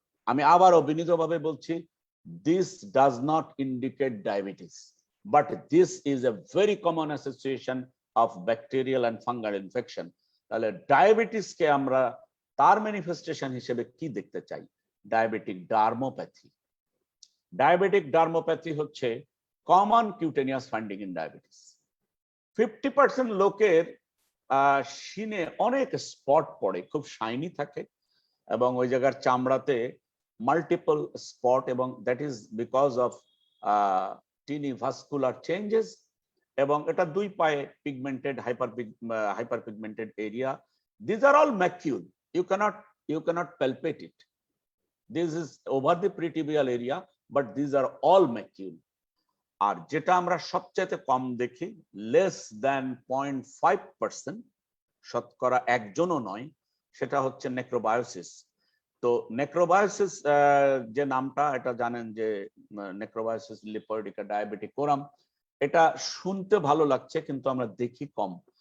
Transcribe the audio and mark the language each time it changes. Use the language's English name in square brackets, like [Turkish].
[Bangla] আমি আবার অবিনীতভাবে বলছি, [English] this does not indicate diabetes, but this is a very common association of bacterial and fungal infection. [Bangla] তাহলে ডায়াবেটিসকে আমরা তার ম্যানিফেস্টেশন হিসেবে কি দেখতে চাই? [English] Diabetic dermopathy. Diabetic dermopathy হচ্ছে common cutaneous finding in diabetes. [Bangla] 50% লোকের শিনে অনেক স্পট পড়ে, খুব শাইনি থাকে, এবং ওই জায়গার চামড়াতে মাল্টিপল স্পট, এবং [English] that is because of tiny vascular changes, [Bangla] এবং এটা দুই পায়ে pigmented hyper pigmented area. [English] These are all macule. You cannot palpate it. This is over the pretibial area, but these are all macule. [Bangla] আর যেটা আমরা সবচাইতে কম দেখি, [English] less than 0.5%, [Bangla] শতকরা একজনও নয়, সেটা হচ্ছে নেক্রোবায়োসিস। তো নেক্রোবায়োসিস যে নামটা, এটা জানেন যে নেক্রোবায়োসিস লিপোইডিকা ডায়াবেটিকোরাম, এটা শুনতে ভালো লাগছে কিন্তু আমরা দেখি কম।